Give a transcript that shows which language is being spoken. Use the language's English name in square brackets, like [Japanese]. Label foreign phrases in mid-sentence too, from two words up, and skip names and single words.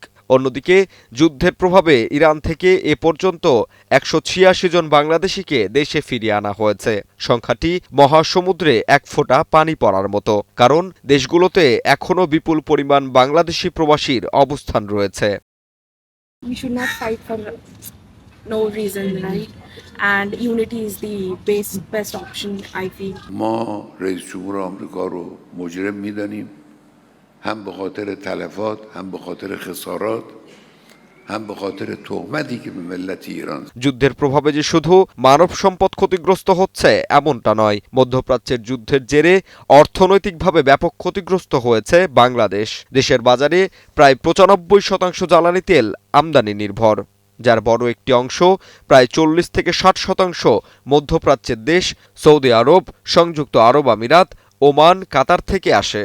[Bangla] অন্যদিকে যুদ্ধের প্রভাবে ইরান থেকে এ পর্যন্ত ১৮৬ জন বাংলাদেশিকে দেশে ফিরিয়ে আনা হয়েছে। সংখ্যাটি মহাসমুদ্রে এক ফোঁটা পানি পড়ার মতো, কারণ দেশগুলোতে এখনও বিপুল পরিমাণ বাংলাদেশি প্রবাসীর অবস্থান রয়েছে। [English] We should not fight for no reason, right? And unity is the best option, I feel. [Persian] ما رئیس جمهور آمریکا رو مجرم می‌دانیم، هم به خاطر تلفات، هم به خاطر خسارات، هم به خاطر تهمتی که به ملت ایران [Bangla] যুদ্ধের প্রভাবে যে শুধু মানব সম্পদ ক্ষতিগ্রস্ত হচ্ছে এমনটা নয়, মধ্যপ্রাচ্যের যুদ্ধের জেরে অর্থনৈতিকভাবে ব্যাপক ক্ষতিগ্রস্ত হয়েছে বাংলাদেশ। দেশের বাজারে প্রায় ৯৫% জ্বালানি তেল আমদানি নির্ভর, যার বড় একটি অংশ প্রায় ৪০ থেকে ৬০% মধ্যপ্রাচ্যের দেশ সৌদি আরব, সংযুক্ত আরব আমিরাত, ওমান, কাতার থেকে আসে।